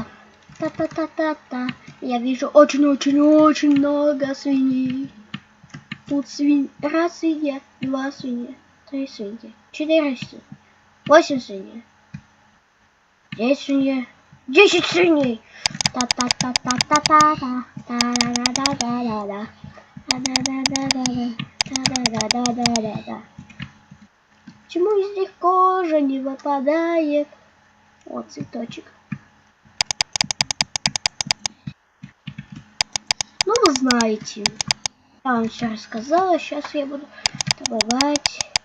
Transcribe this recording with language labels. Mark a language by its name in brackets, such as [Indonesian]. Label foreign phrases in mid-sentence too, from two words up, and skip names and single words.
[Russian] Та-та-та-та-та. Я вижу очень много свиней. Тут раз свинья, 2 свиньи, 3 свиньи, 4 свиньи, 8 свиней, 10 свиней, 10 свиней. Та-та-та-та-та-та-та. Та-да-да-да-да-да. Та-да-да-да-да-да. Почему из них кожа не выпадает? Вот цветочек. Ну, вы знаете. Я вам все рассказала. Сейчас я буду добывать.